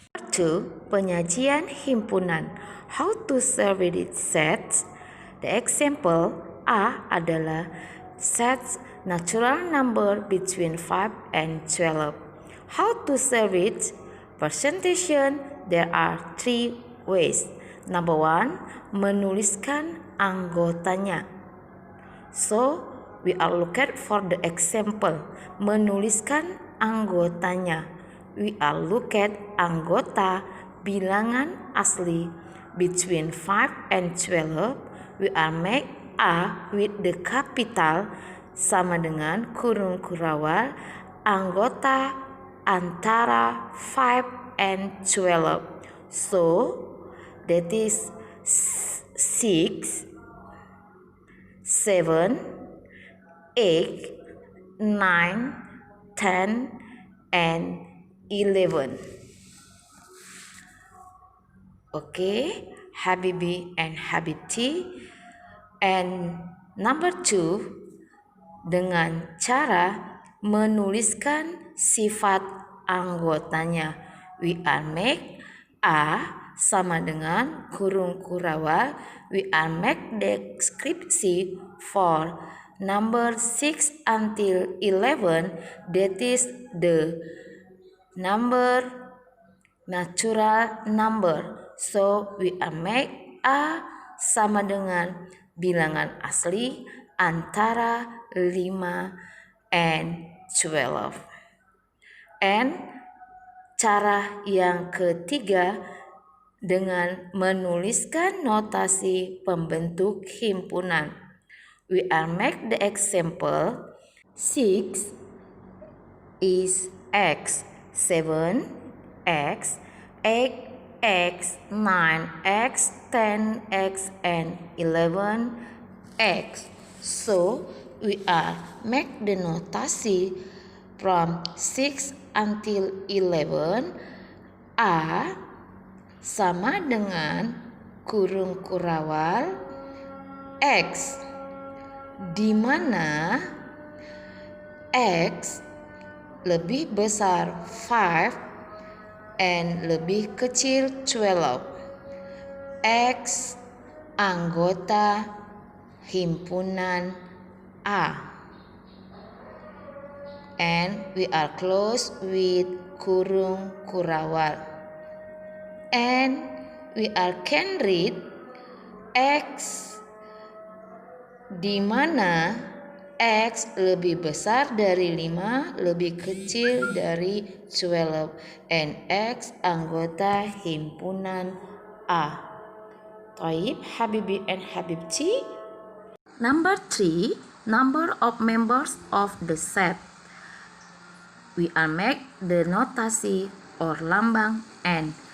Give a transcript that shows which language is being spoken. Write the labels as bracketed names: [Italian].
[English] 2. [Indonesian] Penyajian himpunan. [English] How to serve it sets. The example A adalah sets natural number between 5 and 12. How to serve it? Presentation, there are 3 ways. [Indonesian] Number 1, menuliskan anggotanya. [English] So, we are looking for the example. [Indonesian] Menuliskan anggotanya. [English] We are look at [Indonesian] anggota bilangan asli [English] between 5 and 12. We are make A with the capital [Indonesian] sama dengan kurung kurawal anggota antara [English] 5 and 12. So, that is 6, 7, 8, 9, 10, and 11. Okay, Habibi and Habibti. [Indonesian] And number 2, dengan cara menuliskan sifat anggotanya. [English] We are make a [Indonesian] sama dengan kurung kurawal. [English] We are make deskripsi for number 6 until 11. That is the number natural number. So we are make a [Indonesian] sama dengan bilangan asli antara [English] 5 and 12. [Indonesian] And cara yang ketiga dengan menuliskan notasi pembentuk himpunan. [English] We are make the example. 6 is X, 7 X, 8 X, 9 X, 10 X, and 11 X. So we are make the notasi from 6 until 11. [Indonesian] A sama dengan kurung kurawal X, di mana X lebih besar 5 and lebih kecil 12. X anggota himpunan A. [English] And we are close with kurung kurawal. And we are can read X, [Indonesian] di mana X lebih besar dari 5, lebih kecil dari 12, and X anggota himpunan A. [Arabic] Taib, Habibi and Habibti. [English] Number 3, number of members of the set. We are make the notasi or lambang N.